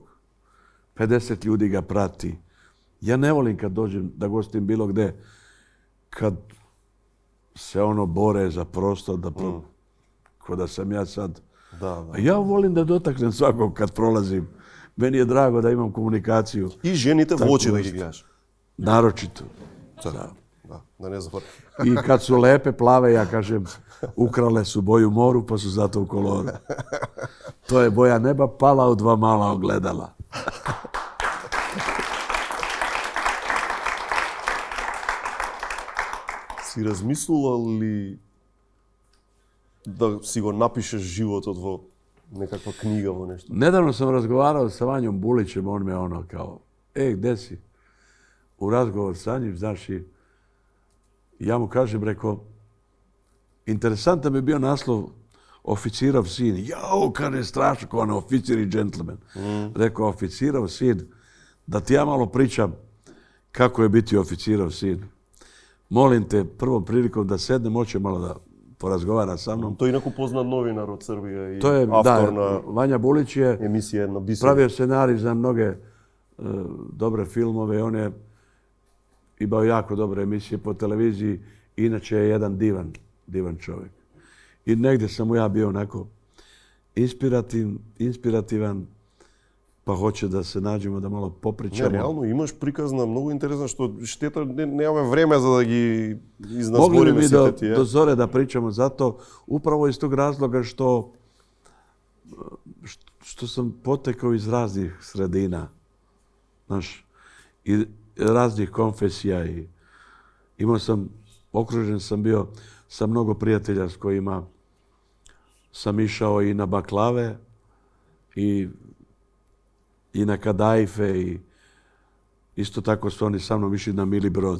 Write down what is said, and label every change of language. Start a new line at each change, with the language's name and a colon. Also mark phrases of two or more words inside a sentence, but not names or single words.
Serbian: 50 ljudi ga prati. Ja ne volim kad dođem da gostim bilo gde, kad se ono bore za prostor, ko da sam ja sad. Da. A ja volim da dotaknem svakog kad prolazim. Meni je drago da imam komunikaciju.
Macedonian: И жените во очи да ги гледаш.
Serbian: Naročito.
Macedonian: Да не заборам.
Serbian: I kad su lepe, plave, ja kažem, ukrale su boju moru, pa su zato u koloru. To je boja neba pala u dva mala ogledala.
Macedonian: Си размислувал ли да си го напишеш животот во некаква книга, во нешто?
Serbian: Nedavno sam razgovarao sa Vanjom Bulićem, on me ono kao, gde si? U razgovor sa njim, znaš, i ja mu kažem, rekao, interesantan bi bio naslov Oficirov sin. Jao, kad je strašno, kao ono, oficir i džentlmen. Rekao, oficirov sin, da ti ja malo pričam kako je biti oficirov sin. Molim te, prvom prilikom da sednem, hoće malo da porazgovara sa mnom.
Macedonian: Тој инаку познат новинар од Србија и
Serbian: To je,
Macedonian: автор
Serbian: da,
Macedonian: на
Serbian: Vanja Bulić je
Macedonian: емисија на Бисер.
Serbian: pravio scenarij za mnoge dobre filmove. On je imao jako dobre emisije po televiziji. Inače je jedan divan čovjek. I negdje sam mu ja bio onako inspirativan, pa hoće da se nađemo, da malo popričamo.
Macedonian: Не, реално имаш приказна многу интересна, што штета немаме време за да ги
Serbian: Mogli
Macedonian: изназбориме
Serbian: bi
Macedonian: сите тие.
Serbian: do zore da pričamo zato, upravo iz tog razloga što sam potekao iz raznih sredina, znaš, i raznih konfesija i okružen sam bio sa mnogo prijatelja s kojima sam išao i na baklave i na kadaife Isto tako su oni sa mnom išli na Mili Brod.